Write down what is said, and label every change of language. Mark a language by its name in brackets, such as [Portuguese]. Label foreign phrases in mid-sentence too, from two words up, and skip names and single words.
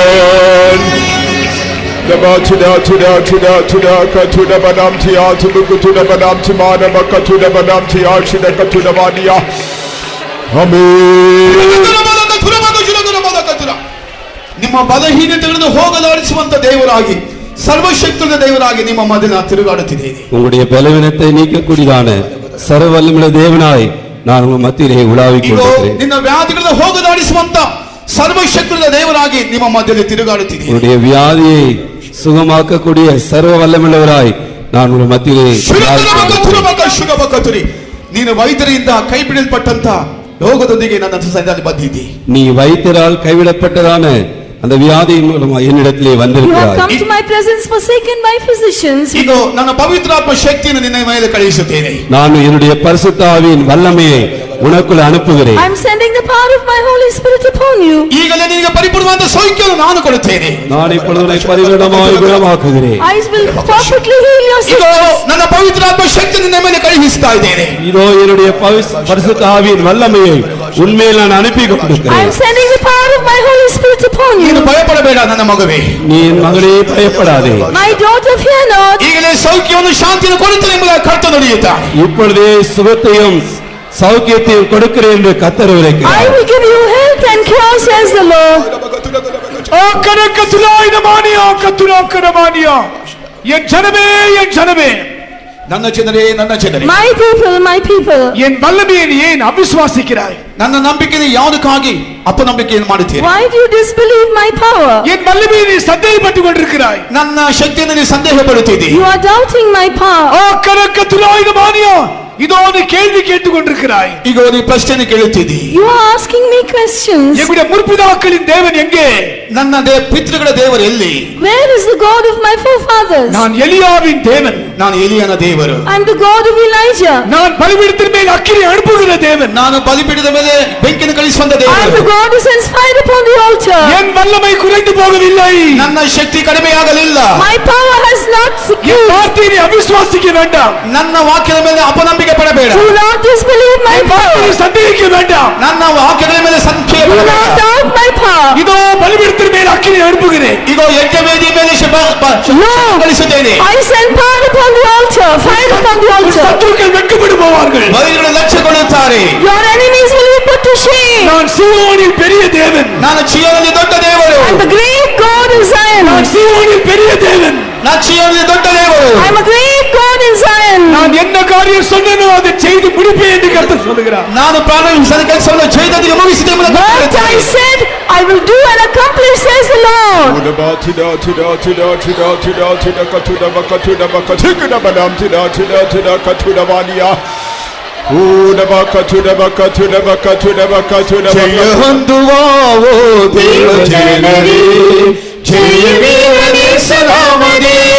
[Kannada] ನಿಮ್ಮ ಬಲಹೀನತೆಗಳನ್ನು ಹೋಗಲಾಡಿಸುವಂತ ದೇವರಾಗಿ, ಸರ್ವಶಕ್ತಿಯ ದೇವರಾಗಿ ನಿಮ್ಮ ಮಧ್ಯೆ ತಿರುಗಾಡುತ್ತಿದ್ದೇನೆ. [Tamil] உங்களுடைய பலவீனத்தை நீக்கக்கூடியதான சர்வவல்லமையுள்ள தேவனாய் நான் உங்கள் மத்தியிலே உலாவிக் [Kannada] ಇಗೋ, [Tamil] கொண்டிருக்கிறேன். [Kannada] ನಿನ್ನ ವ್ಯಾಧಿಗಳನ್ನು ಹೋಗಲಾಡಿಸುವಂತ ಸರ್ವಶಕ್ತಿಯ ದೇವರಾಗಿ ನಿಮ್ಮ ಮಧ್ಯದಲ್ಲಿ ತಿರುಗಾಡುತ್ತಿದ್ದೇನೆ. [Tamil] உங்களுடைய வியாதியை சுகமாக்கக்கூடிய சர்வ வல்லமையுள்ளவராய் நான் உங்கள் மத்தியிலே [Kannada] ನೀನು ವೈದ್ಯರಿಂದ ಕೈ ಬಿಡಲ್ಪಟ್ಟಂತ ರೋಗದೊಂದಿಗೆ ನನ್ನ ಸನ್ನಿಧಿಯಲ್ಲಿ ಬಂದಿದ್ದಿ. [Tamil] நீ வைத்தியரால் கைவிடப்பட்டதான அந்த வியாதியின் மூலமா என்னிடத்திலே [English] You have [Tamil] வந்திருக்கிறாய். [English] come to my presence forsaken by physicians. [Kannada] ಇದು ನನ್ನ ಪವಿತ್ರಾತ್ಮ ಶಕ್ತಿಯನ್ನು ನಿನ್ನ ಮೇಲೆ ಕಳುಹಿಸುತ್ತೇನೆ. [Tamil] நான் என்னுடைய பரிசுத்த ஆவியின் வல்லமையை உனக்குள்ள அனுப்புகிறேன். [English] I am sending the power of my Holy Spirit upon you. [Kannada] ಈಗಲೇ ನಿನಗೆ ಪರಿಪೂರ್ಣವಾದ ಸೌಖ್ಯವನ್ನು ನಾನು ಕೊಡುತ್ತೇನೆ. [Tamil] நான் இப்பொழுது உன்னை பரிபூரணமாய் குணமாக்குகிறேன். [English] I will perfectly heal your [Kannada] ಇದು [English] sickness. [Kannada] ನನ್ನ ಪವಿತ್ರಾತ್ಮ ಶಕ್ತಿ ನಿನ್ನ ಮೇಲೆ ಕಳುಹಿಸ್ತಾ ಇದ್ದೇನೆ. [Tamil] இதோ என்னுடைய பரிசுத்த ஆவியின் வல்லமையை உண்மையில் நான் அனுப்பி [English] I am [Tamil] கொண்டிருக்கிறேன். [English] sending the power of my Holy Spirit upon you. [Kannada] ನೀನು ಭಯಪಡಬೇಡ ನನ್ನ ಮಗವೇ. [Tamil] நீ என் மகளே பயப்படாதே. [English] My daughter, fear not. [Kannada] ಈಗಲೇ ಸೌಖ್ಯವನ್ನು ಶಾಂತಿಯನ್ನು ಕೊಡುತ್ತೇನೆ ಎಂಬ ಕರ್ತ ನುಡಿಯುತ್ತಾನೆ. [Tamil] இப்பொழுதே சுகத்தையும் சௌக்கியத்தையும் கொடுக்கிறேன் என்று கர்த்தர் [English] I [Tamil] உரைக்கிறார். [English] will give you health and cure, says the Lord. [Tamil] என் ஜனமே, என் ஜனமே, [Kannada] ನನ್ನ ಜನರೇ, ನನ್ನ ಜನರೇ, [English] My people, my people. [Tamil] என் வல்லமையை நீ ஏன் அவிசுவாசிக்கிறாய்? [Kannada] ನನ್ನ ನಂಬಿಕೆಯನ್ನು ಯಾವುದಕ್ಕಾಗಿ ಅಪನಂಬಿಕೆಯನ್ನು ಮಾಡುತ್ತೀರಿ? [English] Why do you disbelieve my power? [Tamil] என் வல்லமையை நீ சந்தேகப்பட்டுக் கொண்டிருக்கிறாய். [Kannada] ನನ್ನ ಶಕ್ತಿಯನ್ನು ನೀನು ಸಂದೇಹ ಪಡುತ್ತಿದ್ದಿ. [English] You are doubting my power. [Tamil] இதோ நீ கேள்வி கேட்டுக் கொண்டிருக்கிறாய். [Kannada] ಈಗ ನೀ ಪ್ರಶ್ನೆ ಕೇಳುತ್ತಿದ್ದಿ. [English] You are asking me questions. [Tamil] எங்களுடைய முற்பிதாக்களின் தேவன் எங்கே? [Kannada] ನನ್ನ ಪಿತೃಗಳ ದೇವರು ಎಲ್ಲಿ? [English] Where is the God of my forefathers? [Tamil] நான் எலியாவின் தேவன், [Kannada] ನಾನು ಎಲಿಯನ ದೇವರು. [English] I am the God of Elijah. [Tamil] நான் பலிபீடத்தின் மேல் அக்கினி அனுப்புகிற தேவன், [Kannada] ನಾನು ಬಲಿಪೀಠದ ಮೇಲೆ ಬೆಂಕಿಯನ್ನು ಕಳಿಸುವಂತ [English] I am the [Kannada] ದೇವರು. [English] God who sends fire upon the altar. [Tamil] என் வல்லமை குறைந்து போகவில்லை. [Kannada] ನನ್ನ ಶಕ್ತಿ ಕಡಿಮೆಯಾಗಲಿಲ್ಲ. [English] My power has not [Tamil] என் [English] decreased. [Tamil] வார்த்தையை அவிசுவாசிக்க வேண்டாம். [Kannada] ನನ್ನ ವಾಕ್ಯದ ಮೇಲೆ ಅಪನಂಬಿಕೆ ಪಡಬೇಡ. [English] Do not disbelieve my [Tamil] என் வார்த்தையை [English] power. [Tamil] சந்தேகிக்க வேண்டாம். [Kannada] ನನ್ನ ವಾಕ್ಯಗಳ ಮೇಲೆ ಸಂಶಯ [English] Do [Kannada] ಪಡಬೇಡ. [English] not doubt my power. [Tamil] இதோ பலிபீடத்தின் மேல் அக்கினி அனுப்புகிறேன். [Kannada] ಈಗ ಯಜ್ಞವೇದಿ ಮೇಲೆ ಕಳಿಸುತ್ತೇನೆ. [English] I send fire upon the altar. Fire upon the [Tamil] உன் [English] altar. [Tamil] சத்துருக்கள் வெட்கப்படுவார்கள். [Kannada] ಬಲಿಗಳು ಲಕ್ಷ್ಯಗೊಳ್ಳುತ್ತಾರೆ. [English] Your enemies will be put to shame. [Tamil] நான் சீயோனில் பெரிய தேவன், [Kannada] ನಾನು ಚೀಯೋನಲ್ಲಿ ದೊಡ್ಡ ದೇವರು. [English] I am the great God in Zion. [Tamil] நான் சீயோனில் பெரிய தேவன், [Kannada] ನಾನು ಚೀಯೋನಲ್ಲಿ ದೊಡ್ಡ ದೇವರು. [English] I am a great God in Zion. [Tamil] நான் என்ன காரியம் சொன்னனோ அதை செய்து முடிப்பேன் என்று கர்த்தர் சொல்லுகிறார். [Kannada] ನಾನು ಪ್ರಾರಂಭಿಸಿದ ಕೆಲಸವನ್ನು ಜಯದೊಂದಿಗೆ ಮುಗಿಸಿದೆ ಎಂಬುದನ್ನು [English] What I [Kannada] ಹೇಳುತ್ತಾನೆ. [English] said, I will do and accomplish, says the Lord. [Kannada] ಜಯ ಹೊಂದುವ ಓ ದೇವ ಜನರೇ, ಜಯವೀರನೇ ಸಲಾಮನೇ.